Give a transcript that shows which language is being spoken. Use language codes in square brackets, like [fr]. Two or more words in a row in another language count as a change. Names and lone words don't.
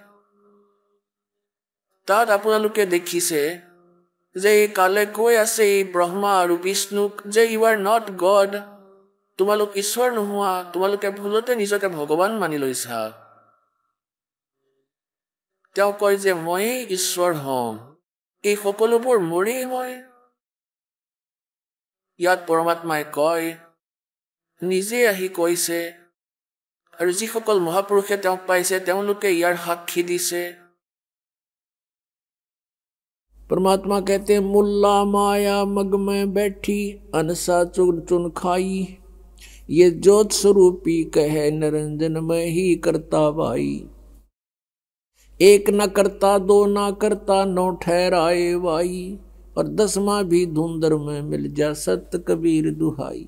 [as] তাত আপোনালোকে দেখিছে যে এই কালে কৈ আছে এই ব্ৰহ্মা আৰু বিষ্ণুক যে [en] You are not God [as] তোমালোক ঈশ্বৰ নোহোৱা তোমালোকে ভুলতে নিজকে ভগৱান মানি লৈছা তেওঁ কয় যে ময়েই ঈশ্বৰ হম এই সকলোবোৰ মোৰেই হয় ইয়াত পৰমাত্মাই কয় নিজে আহি কৈছে আৰু যিসকল মহাপুৰুষে তেওঁক পাইছে তেওঁলোকে ইয়াৰ সাক্ষী দিছে। [hi] परमात्मा कहते मुल्ला माया मग में बैठी अनसा चुन चुन खाई, ये ज्योत स्वरूपी कहे निरंजन में ही करता भाई। एक न करता दो न करता नौ ठहराए भाई, और 10वां भी धुंधर में मिल जा सत कबीर दुहाई।